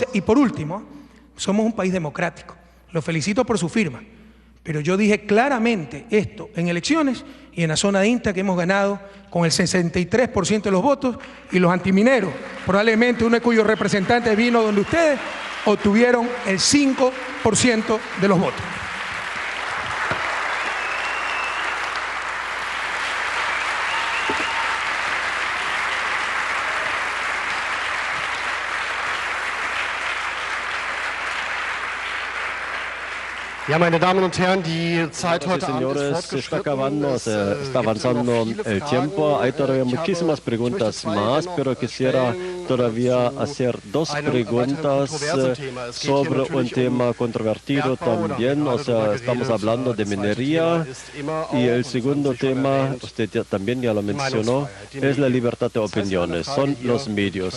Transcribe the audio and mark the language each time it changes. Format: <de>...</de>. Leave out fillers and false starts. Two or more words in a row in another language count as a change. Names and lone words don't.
<es>Y por último, somos un país democrático. Los felicito por su firma. Pero yo dije claramente esto en elecciones y en la zona de INTA que hemos ganado con el 63% de los votos y los antimineros, probablemente uno de cuyos representantes vino donde ustedes, obtuvieron el 5% de los votos.</es> <de>Ja, meine Damen und Herren, die Zeit heute Abend ist</de> <es>está avanzando el tiempo. Hay todavía muchísimas preguntas más, pero quisiera todavía hacer 2 preguntas sobre un tema controvertido también. O sea, estamos hablando de minería y el segundo tema, usted también ya lo mencionó, es la libertad de opiniones, son los medios.</es>